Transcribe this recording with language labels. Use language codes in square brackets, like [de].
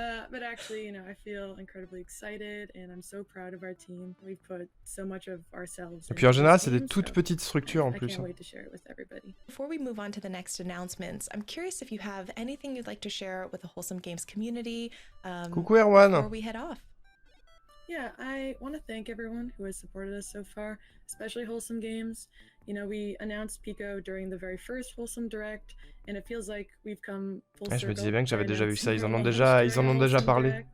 [en] But actually, you know, I feel incredibly excited and I'm so proud of our team. We've put so much of ourselves. [fr] Et puis en général, c'est des toutes petites structures en plus. [en] I can't wait to share it with everybody. Before we move on to the next announcements, I'm curious if you have anything you'd like to share with the Wholesome Games community. [fr] Coucou Erwan. [en] Before we head off. Yeah, I want to thank everyone who has supported us so far, especially Wholesome Games. You know, we announced Pico during the very first Wholesome Direct, and it feels like we've come full circle. [fr] Je me disais bien que j'avais déjà vu ça, ils en ont déjà parlé.